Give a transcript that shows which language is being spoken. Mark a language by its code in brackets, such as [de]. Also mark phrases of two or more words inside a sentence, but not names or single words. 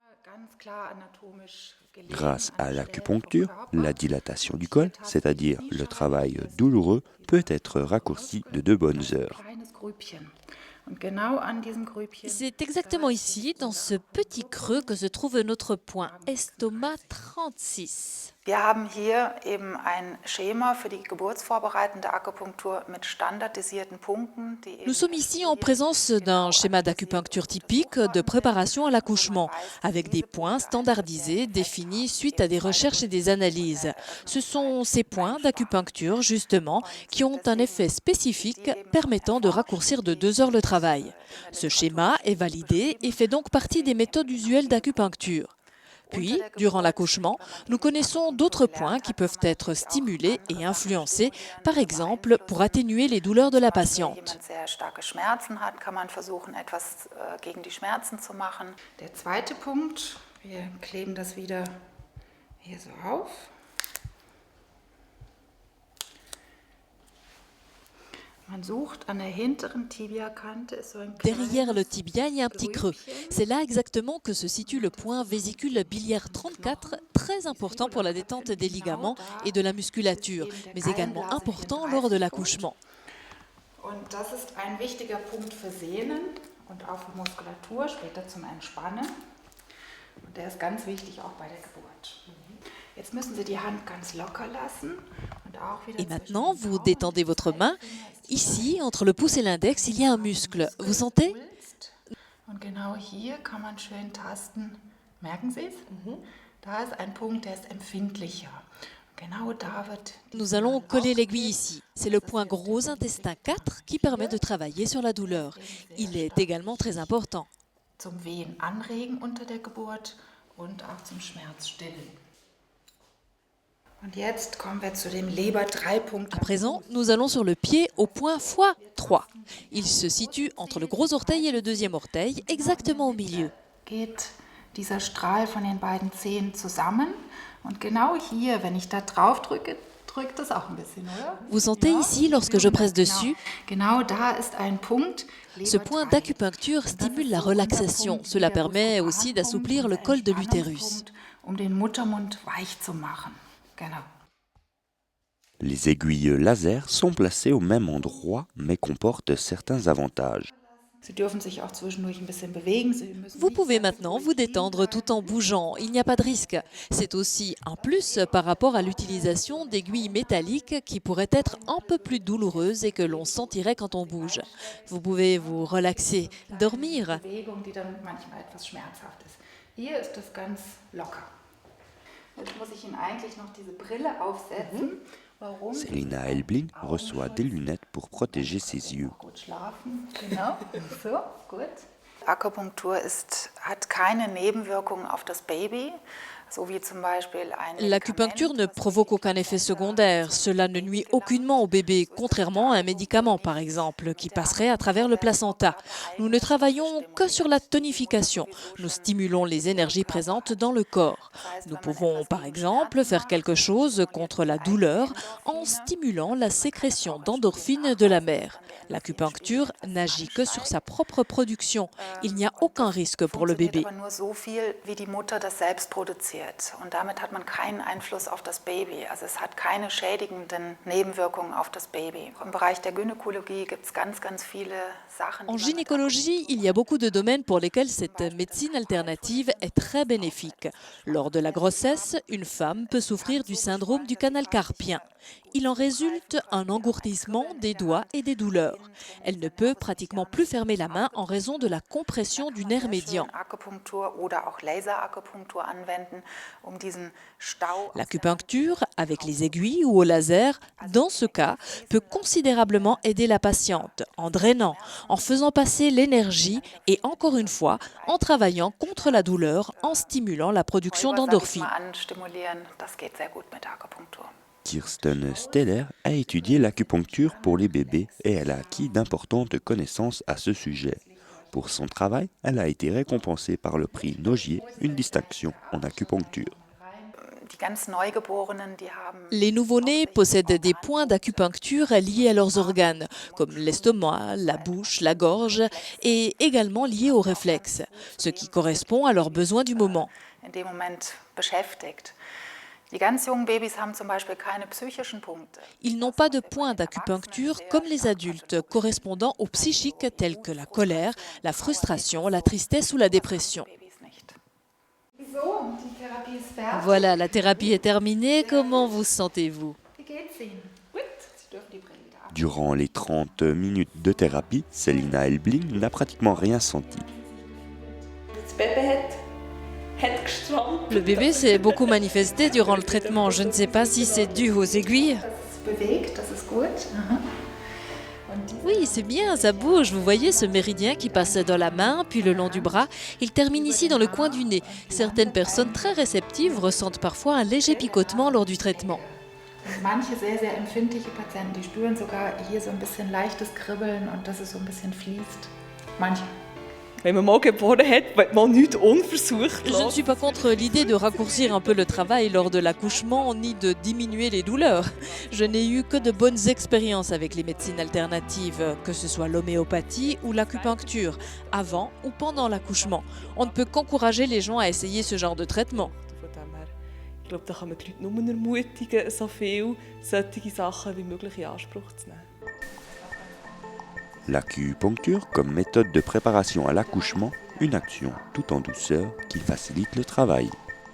[fr] Grâce à l'acupuncture, la dilatation du col, c'est-à-dire le travail douloureux, peut être raccourci de 2 bonnes heures. C'est exactement ici, dans ce petit creux, que se trouve notre point, estomac 36. [de] Wir haben hier eben ein Schema für die geburtsvorbereitende Akupunktur mit standardisierten Punkten. [fr] Nous sommes ici en présence d'un schéma d'acupuncture typique de préparation à l'accouchement, avec des points standardisés définis suite à des recherches et des analyses. Ce sont ces points d'acupuncture, justement, qui ont un effet spécifique permettant de raccourcir de 2 heures le travail. Ce schéma est validé et fait donc partie des méthodes usuelles d'acupuncture. Puis, durant l'accouchement, nous connaissons d'autres points qui peuvent être stimulés et influencés, par exemple pour atténuer les douleurs de la patiente. [de] Der zweite Punkt, wir kleben das wieder hier so auf. [fr] Derrière le tibia, il y a un petit creux. C'est là exactement que se situe le point vésicule biliaire 34, très important pour la détente des ligaments et de la musculature, mais également important lors de l'accouchement. [de] Und das ist ein wichtiger Punkt für Sehnen und auch für Muskulatur, später zum Entspannen. Und der ist ganz wichtig auch bei der Geburt. Jetzt müssen Sie die Hand ganz locker lassen. [fr] Et maintenant, vous détendez votre main. Ici, entre le pouce et l'index, il y a un muscle. Vous sentez? [de] Und genau hier kann man schön tasten. Merken Sie es? Da ist ein Punkt, der ist empfindlicher. Genau da wird. [fr] Nous allons coller l'aiguille ici. C'est le point gros intestin 4 qui permet de travailler sur la douleur. Il est également très important. [de] Zum Wehen anregen unter der Geburt und auch zum Schmerz stillen. [fr] À présent, nous allons sur le pied au point x3. Il se situe entre le gros orteil et le deuxième orteil, exactement au milieu. [de] Geht dieser Strahl von den beiden Zehen zusammen und genau hier, wenn ich da drauf drücke, drückt das auch ein bisschen, oder? [fr] Vous sentez ici, lorsque je presse dessus, [de] Genau, da ist ein Punkt. [fr] ce point d'acupuncture stimule la relaxation. Cela permet aussi d'assouplir le col de l'utérus. [de] Um den Muttermund weich zu machen. Genau. [fr] Les aiguilles laser sont placées au même endroit mais comportent certains avantages. [de] Sie dürfen sich auch zwischendurch ein bisschen bewegen. Sie müssen [fr] Vous [de] nicht [fr] pouvez [de] sehr [fr] maintenant vous détendre tout en bougeant, il n'y a pas de risque. C'est aussi un plus par rapport à l'utilisation d'aiguilles métalliques qui pourraient être un peu plus douloureuses et que l'on sentirait quand on bouge. Vous pouvez vous relaxer, dormir. [de] Bewegung, die dann manchmal etwas schmerzhaft ist. Hier ist das ganz locker. Jetzt muss ich Ihnen eigentlich noch diese Brille aufsetzen. Warum? [fr] Selina Elblin reçoit des lunettes pour protéger ses yeux. [de] Gut schlafen. Genau. So, gut. Akupunktur hat keine Nebenwirkungen auf das Baby, so wie zum Beispiel ein [fr] L'acupuncture ne provoque aucun effet secondaire. Cela ne nuit aucunement au bébé, contrairement à un médicament par exemple, qui passerait à travers le placenta. Nous ne travaillons que sur la tonification. Nous stimulons les énergies présentes dans le corps. Nous pouvons par exemple faire quelque chose contre la douleur en stimulant la sécrétion d'endorphines de la mère. L'acupuncture n'agit que sur sa propre production. Il n'y a aucun risque pour le bébé. [de] Aber nur so viel, wie die Mutter das selbst produziert. Und damit hat man keinen Einfluss auf das Baby. Also es hat keine schädigenden Nebenwirkungen auf das Baby. Im Bereich der Gynäkologie gibt es ganz, ganz viele Sachen. [fr] En gynécologie, il y a beaucoup de domaines pour lesquels cette médecine alternative est très bénéfique. Lors de la grossesse, une femme peut souffrir du syndrome du canal carpien. Il en résulte un engourdissement des doigts et des douleurs. Elle ne peut pratiquement plus fermer la main en raison de la compression du nerf médian. [de] Akupunktur oder auch Laserakupunktur anwenden, um diesen Stau. [fr] L'acupuncture, avec les aiguilles ou au laser, dans ce cas, peut considérablement aider la patiente en drainant, en faisant passer l'énergie et encore une fois, en travaillant contre la douleur, en stimulant la production d'endorphines. [de] Stimulieren, das geht sehr gut mit Akupunktur. [fr] Kirsten Steller a étudié l'acupuncture pour les bébés et elle a acquis d'importantes connaissances à ce sujet. Pour son travail, elle a été récompensée par le prix Nogier, une distinction en acupuncture. [de] Die ganz Neugeborenen, die haben [fr] Les nouveau-nés possèdent des points d'acupuncture liés à leurs organes, comme l'estomac, la bouche, la gorge, et également liés aux réflexes, ce qui correspond à leurs besoins du moment. [de] in dem Moment beschäftigt. Die ganz jungen Babys haben zum Beispiel keine psychischen Punkte. [fr] Ils n'ont pas de points d'acupuncture comme les adultes, correspondant aux psychiques tels que la colère, la frustration, la tristesse ou la dépression. [de] Babys nicht. So, die Therapie ist fertig. [fr] Voilà, la thérapie est terminée. Comment vous sentez-vous? [de] Wie geht's Ihnen? Gut. Sie dürfen die Brille wieder ab. [fr] Durant les 30 minutes de thérapie, Selina Elblin n'a pratiquement rien senti. [de] Das Baby hat gestrampelt. [fr] Le bébé s'est beaucoup manifesté durant le traitement. Je ne sais pas si c'est dû aux aiguilles. [de] Das ist bewegt, das ist gut. Aha. Und diese [fr] Oui, c'est bien, ça bouge. Vous voyez ce méridien qui passe dans la main, puis le long du bras. Il termine ici dans le coin du nez. Certaines personnes très réceptives ressentent parfois un léger picotement lors du traitement. [de] manche sehr, sehr empfindliche Patienten, die spüren sogar hier so ein bisschen leichtes Kribbeln und dass es so ein bisschen fließt. Manche. Wenn man mal geboren hat, will man nichts unversucht [fr] Je ne suis pas contre l'idée de raccourcir un peu le travail lors de l'accouchement ni de diminuer les douleurs. Je n'ai eu que de bonnes expériences avec les médecines alternatives, que ce soit l'homéopathie ou l'acupuncture, avant ou pendant l'accouchement. On ne peut qu'encourager les gens à essayer ce genre de traitement. [de] Von dem her, ich glaube, da kann man die Leute nur ermutigen, so viel solche Sachen wie möglich in Anspruch zu nehmen. [fr] L'acupuncture comme méthode de préparation à l'accouchement, une action tout en douceur qui facilite le travail.